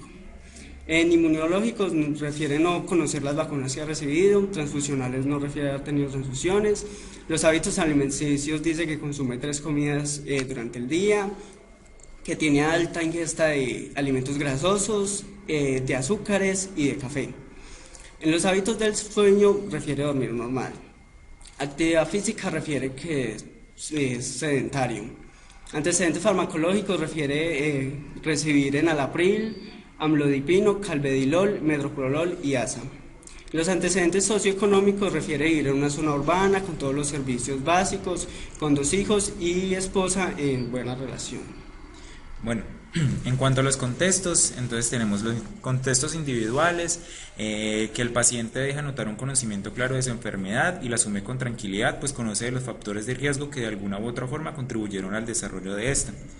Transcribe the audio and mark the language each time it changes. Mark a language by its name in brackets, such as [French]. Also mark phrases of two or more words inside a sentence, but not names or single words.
[Spanish] En inmunológicos refiere no conocer las vacunas que ha recibido, transfusionales no refiere haber tenido transfusiones, los hábitos alimenticios dice que consume 3 comidas durante el día, que tiene alta ingesta de alimentos grasosos, de azúcares y de café. En los hábitos del sueño refiere dormir normal. Actividad física refiere que es sedentario. Antecedentes farmacológicos refiere recibir enalapril, amlodipino, calvedilol, metoprolol y ASA. Los antecedentes socioeconómicos refiere vivir en una zona urbana con todos los servicios básicos, con 2 hijos y esposa en buena relación. Bueno, en cuanto a los contextos, entonces tenemos los contextos individuales, que el paciente deja notar un conocimiento claro de su enfermedad y la asume con tranquilidad, pues conoce de los factores de riesgo que de alguna u otra forma contribuyeron al desarrollo de esta.